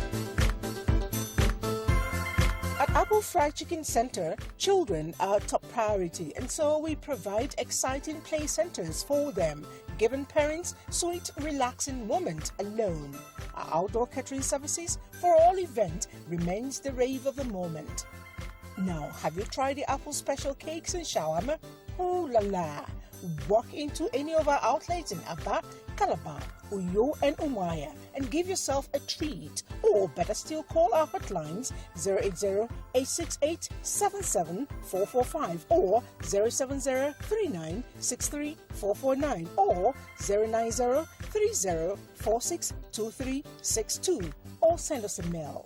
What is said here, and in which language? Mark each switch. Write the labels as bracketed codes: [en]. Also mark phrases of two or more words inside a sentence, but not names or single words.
[en] At Apple Fried Chicken Center, children are top priority, and so we provide exciting play centers for them, giving parents sweet, relaxing moment alone. Our outdoor catering services for all events remains the rave of the moment. Now, have you tried the Apple special cakes and shawarma? Ooh la la! Walk into any of our outlets in Aba, Calabar, Uyo and Umaya and give yourself a treat. Or better still, call our hotlines 080-868-77445 or 070-3963-449 or 090-3046-2362 or send us a mail.